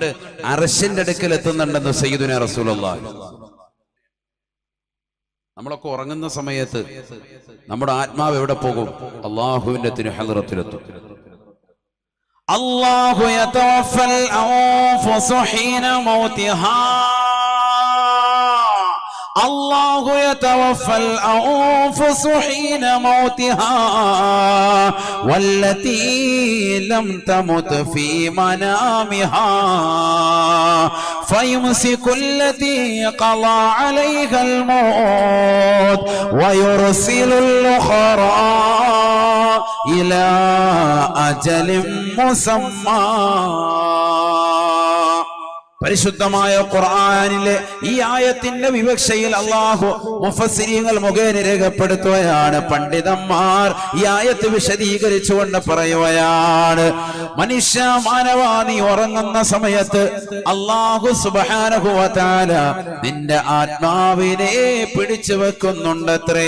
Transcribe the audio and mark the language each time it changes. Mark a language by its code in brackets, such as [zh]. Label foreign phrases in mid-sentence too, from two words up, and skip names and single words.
[ml] അർശിന്റെ അടുക്കൽ എത്തുന്നുണ്ടെന്ന് [ar] سيدنا رسول الله. [ml] നമ്മളൊക്കെ ഉറങ്ങുന്ന സമയത്ത് നമ്മുടെ ആത്മാവ് എവിടെ പോകും? അള്ളാഹുവിന്റെ തിരുഹളറത്തിലെത്തും. [ar] الله يتوفى الأنفس حين موتها, الله يتوفى الأنفس حين موتها والتي لم تمت في منامها فيمسك التي قضى عليها الموت ويرسل الأخرى إلى أجل مسمى. [ml] പരിശുദ്ധമായ ഖുർആനിലെ ഈ ആയത്തിന്റെ വിവക്ഷയിൽ അല്ലാഹു മുഫസ്സിരീങ്ങൾ മുഖേന രേഖപ്പെടുത്തുകയാണ്. പണ്ഡിതന്മാർ ഈ ആയത്ത് വിശദീകരിച്ചുകൊണ്ട് പറയുകയാണ്, മനുഷ്യ മാനവാ, നീ ഉറങ്ങുന്ന സമയത്ത് [ar] الله سبحانه وتعالى [ml] നിന്റെ ആത്മാവിനെ പിടിച്ചു വെക്കുന്നുണ്ടത്രേ.